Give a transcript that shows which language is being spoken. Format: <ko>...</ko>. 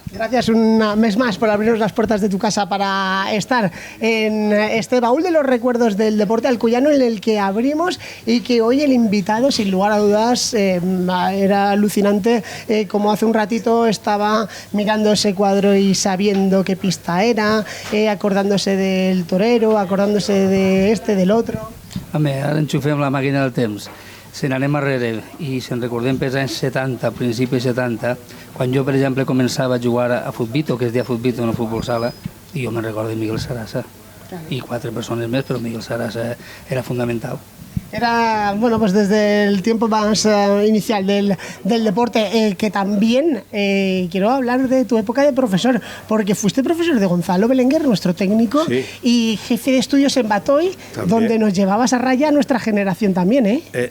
<es>Gracias un mes más por abrirnos las puertas de tu casa para estar en este baúl de los recuerdos del deporte alcoyano, en el que abrimos y que hoy el invitado, sin lugar a dudas, era alucinante, como hace un ratito estaba mirando ese cuadro y sabiendo qué pista era, acordándose del torero, acordándose de este, del otro.</es> <ca>Home, ara enxufem la màquina del temps. Si n'anem arrere i si en recordem pels anys 70, principis 70, quan jo, per exemple, començava a jugar a futbito, que es deia futbito, no futbol sala, i jo me'n recordo de Miguel Sarasa. I 4 persones més, però Miguel Sarasa era fundamental.</ca> <es>Era, bueno, pues desde el tiempo más inicial del deporte, que también quiero hablar de tu época de profesor, porque fuiste profesor de Gonzalo Belenguer, nuestro técnico, sí, y jefe de estudios en Batoy, también, donde nos llevabas a raya a nuestra generación también, ¿eh?</es>